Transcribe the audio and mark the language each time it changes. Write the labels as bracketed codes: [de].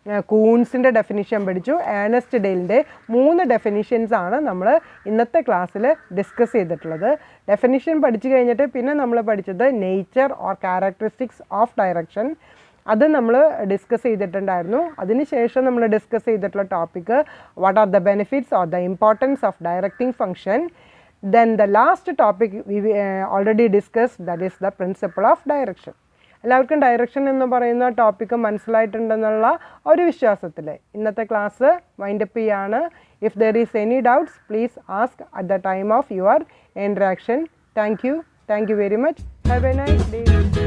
[ml] കൂൺസിൻ്റെ definition പഠിച്ചു. Ernest ഡെയിലിൻ്റെ 3 definitions ആണ് നമ്മൾ ഇന്നത്തെ ക്ലാസ്സിൽ ഡിസ്കസ് ചെയ്തിട്ടുള്ളത്. ഡെഫിനിഷൻ പഠിച്ചു കഴിഞ്ഞിട്ട് പിന്നെ നമ്മൾ പഠിച്ചത് nature or characteristics of direction, അത് നമ്മൾ ഡിസ്കസ് ചെയ്തിട്ടുണ്ടായിരുന്നു. അതിനുശേഷം നമ്മൾ ഡിസ്കസ് ചെയ്തിട്ടുള്ള topic [en] What are the benefits or the importance of directing function. Then the last topic we already discussed, that is the principle of direction. [ml] എല്ലാവർക്കും direction എന്ന് പറയുന്ന topic മനസ്സിലായിട്ടുണ്ടെന്നുള്ള ഒരു വിശ്വാസത്തിൽ ഇന്നത്തെ ക്ലാസ് വൈൻഡപ്പ് ചെയ്യാണ്. [en] If there is any doubts please ask at the time of your interaction. Thank you very much. Have a nice day.